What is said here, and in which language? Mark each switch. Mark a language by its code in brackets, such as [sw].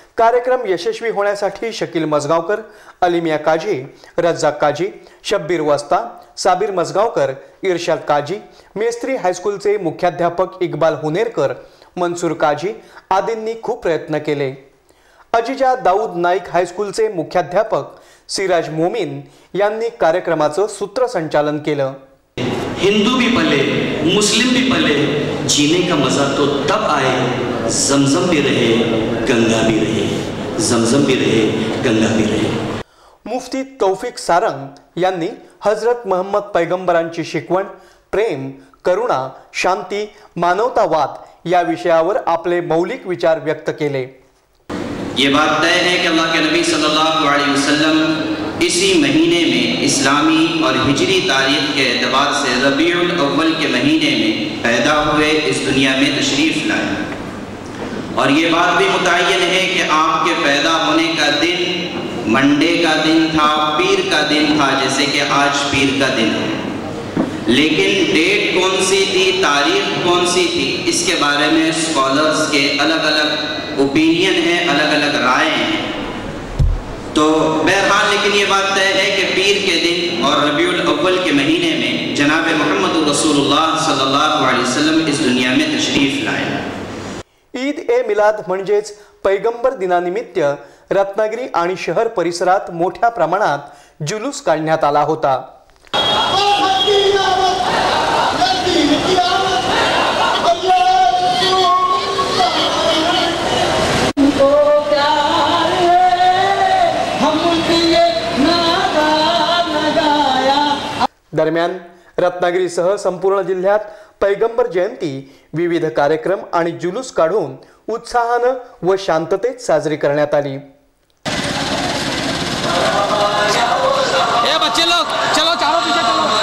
[mr] कार्यक्रम यशस्वी होण्यासाठी शकील मजगावकर, अलिमिया काझी, रज्जाक काझी, शब्बीर वस्ता, साबीर मजगावकर, इर्शाद काझी, मेस्त्री हायस्कूलचे मुख्याध्यापक इक्बाल हुनेरकर, मनसूर काझी आदींनी खूप प्रयत्न केले। अजिजा दाऊद नाईक हायस्कूलचे मुख्याध्यापक सिराज मोमीन यांनी कार्यक्रमाचं सूत्रसंचालन केलं। [hi] हिंदू भी पले, मुस्लिम भी पले, जीने का मजा तो तब आए, जमजम भी रहे, गंगा भी रहे, जमजम भी रहे, गंगा भी रहे। [mr] मुफ्ती तौफिक सारंग यांनी हजरत मोहम्मद पैगंबरांची शिकवण, प्रेम, करुणा, शांती, मानवतावाद या विषयावर आपले मौलिक विचार व्यक्त केले। [hi] ये बात तय है कि अल्लाह के नबी सल्लल्लाहु अलैहि वसल्लम इसी महीने में इस्लामी और हिजरी तारीख के एतबार से रबीउल अव्वल के महीने में पैदा हुए, इस दुनिया में तशरीफ लाए। और ये बात भी मुतय्यन है कि आपके पैदा होने का दिन मंडे का दिन था, पीर का दिन था, जैसे कि आज पीर का दिन है। लेकिन डेट कौन सी थी, तारीख कौन सी थी, इसके बारे में स्कॉलर्स के अलग अलग ओपिनियन है, अलग अलग राय हैं। तो बहरहाल लेकिन ये बात तय है कि पीर के दिन और रबीउल अव्वल के महीने में जनाब मोहम्मद रसूलुल्लाह सल्लल्लाहु अलैहि वसल्लम इस दुनिया में तशरीफ लाए। [mr] ईद ए मिलाद म्हणजेच पैगंबर दिनानिमित्त रत्नागिरी आणि शहर परिसरात मोठ्या प्रमाणात जुलूस काढण्यात आला होता। दरम्यान रत्नागिरीसह संपूर्ण जिल्ह्यात पैगंबर जयंती विविध कार्यक्रम आणि जुलूस काढून उत्साहानं व शांततेत साजरी करण्यात आली। [hi] बच्चे लोग चलो, चारों पीछे चलो।